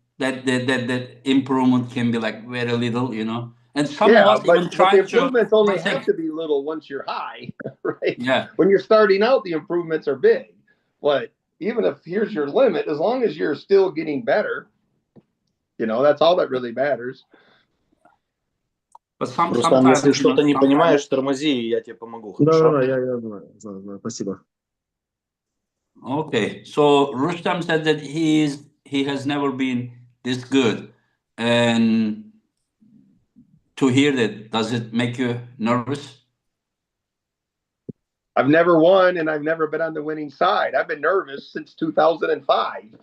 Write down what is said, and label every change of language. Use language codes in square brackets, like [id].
[en] That improvement can be like very little, and some of us even but the try to. improvements only have to be little once you're high, right? Yeah. When you're starting out, the improvements are big. But even if here's your limit, as long as you're still getting better, that's all that really matters. But [ru] Рустам, если что-то не понимаешь, тормози, и я тебе помогу. Да, я знаю. Спасибо. [en] Okay, so Rustam said that he has never been this good, and to hear that, does it make you nervous? I've never won, and I've never been on the winning side. I've been nervous since 2005.